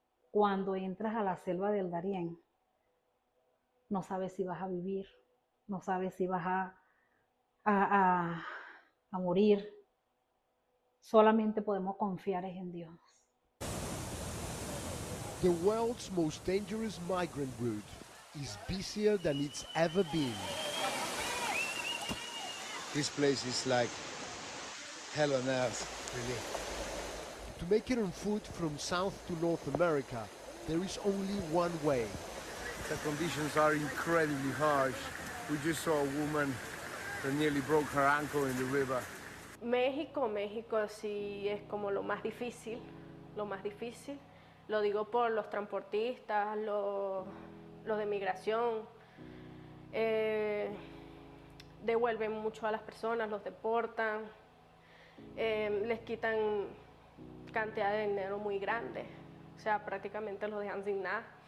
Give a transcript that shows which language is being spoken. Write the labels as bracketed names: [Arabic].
[Spanish] Cuando entras a la selva del Darién, no sabes si vas a vivir, no sabes si vas a morir. Solamente podemos confiar en Dios. [English] The world's most dangerous migrant route is busier than it's ever been. This place is like hell on earth, really. To make it on foot from South to North America, there is only one way. The conditions are incredibly harsh. We just saw a woman that nearly broke her ankle in the river. [Spanish] México sí es como lo más difícil. Lo digo por los transportistas, los de migración. Devuelven mucho a las personas, los deportan, les quitan cantidad de dinero muy grande, o sea, prácticamente los dejan sin nada.